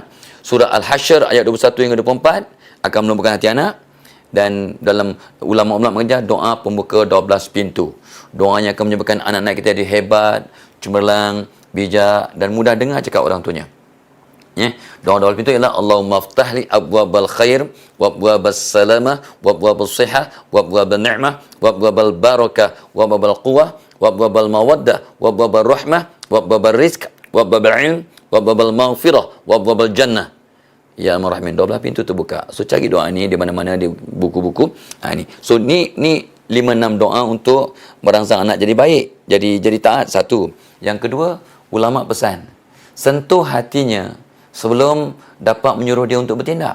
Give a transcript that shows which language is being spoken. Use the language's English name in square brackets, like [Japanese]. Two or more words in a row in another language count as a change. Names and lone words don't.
[Malay] Surah Al-Hasyr ayat 21 hingga 24 akan melembutkan hati anak. Dan dalam ulama-ulama mengajar doa pembuka 12 pintu. Doanya akan menyebabkan anak-anak kita jadi hebat, cemerlang, bijak dan mudah dengar cakap orang tuanya. [Arabic] Ya, [Malay] doa-doa pintu ialah [Arabic] اللهم افتح لي أبواب الخير وأبواب السلامة وأبواب الصحة وأبواب النعمة وأبواب البركة وأبواب القوة وأبواب المودة وأبواب الرحمة وأبواب الرزق وأبواب العلم وأبواب المغفرة وأبواب الجنة. يا الرحمن, [Malay] 12 pintu terbuka. So cari doa ni di mana-mana di buku-buku. Ni. So ni 5-6 doa untuk merangsang anak jadi baik, jadi taat. Satu. Yang kedua, ulama pesan, sentuh hatinya sebelum dapat menyuruh dia untuk bertindak.